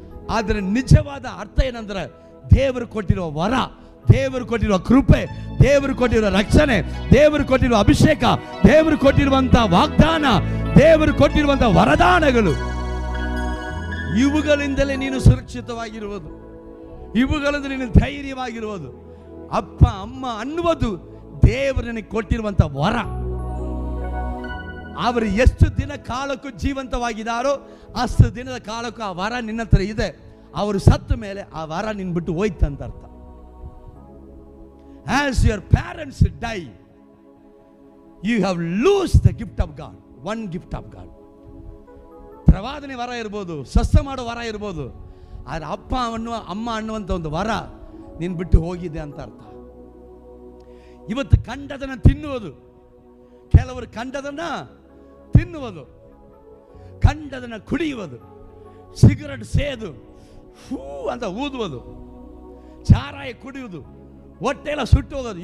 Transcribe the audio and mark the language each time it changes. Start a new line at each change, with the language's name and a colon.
Kannada: ಆದರೆ ನಿಜವಾದ ಅರ್ಥ ಏನಂದ್ರೆ, ದೇವರು ಕೊಟ್ಟಿರುವ ವರ, ದೇವರು ಕೊಟ್ಟಿರುವ ಕೃಪೆ, ದೇವರು ಕೊಟ್ಟಿರುವ ರಕ್ಷಣೆ, ದೇವರು ಕೊಟ್ಟಿರುವ ಅಭಿಷೇಕ, ದೇವರು ಕೊಟ್ಟಿರುವಂತ ವಾಗ್ದಾನ, ದೇವರು ಕೊಟ್ಟಿರುವಂತ ವರದಾನಗಳು, ಇವುಗಳಿಂದಲೇ ನೀನು ಸುರಕ್ಷಿತವಾಗಿರುವುದು, ಇವುಗಳಿಂದ ನೀನು ಧೈರ್ಯವಾಗಿರುವುದು. ಅಪ್ಪ ಅಮ್ಮ ಅನ್ನುವುದು ದೇವರು ನಿನಗೆ ಕೊಟ್ಟಿರುವಂತ ವರ. ಅವರು ಎಷ್ಟು ದಿನ ಕಾಲಕ್ಕೂ ಜೀವಂತವಾಗಿದ್ದಾರೋ ಅಷ್ಟು ದಿನದ ಕಾಲಕ್ಕೂ ಆ ವರ ನಿನ್ನ ಹತ್ರ ಇದೆ. ಅವರು ಸತ್ತ ಮೇಲೆ ಆ ವರ ನಿನ್ ಬಿಟ್ಟು ಹೋಯ್ತಂತ ಅರ್ಥ.
English: As your parents die, you have lost the gift of God, one gift of God.
Kannada: ಪ್ರವಾದನೆ ವರ ಇರ್ಬೋದು, ಸಸ್ಯ ಮಾಡೋ ವರ ಇರ್ಬೋದು, ಆದ್ರೆ ಅಪ್ಪ ಅಮ್ಮ ಅನ್ನುವಂಥ ಒಂದು ವರ ನಿನ್ ಬಿಟ್ಟು ಹೋಗಿದೆ ಅಂತ ಅರ್ಥ. ಇವತ್ತು ಕಂಡದನ್ನ ತಿನ್ನುವುದು, ಕೆಲವರು ಕಂಡದನ್ನ ತಿನ್ನುವುದು, ಕಂಡದನ್ನು ಕುಡಿಯುವುದು, ಸಿಗರೆಟ್ ಸೇದು ಹೂ ಅಂತ ಊದುವುದು, ಚಾರಾಯ ಕುಡಿಯುವುದು, ಹೊಟ್ಟೆಲ್ಲ ಸುಟ್ಟು ಹೋಗೋದು.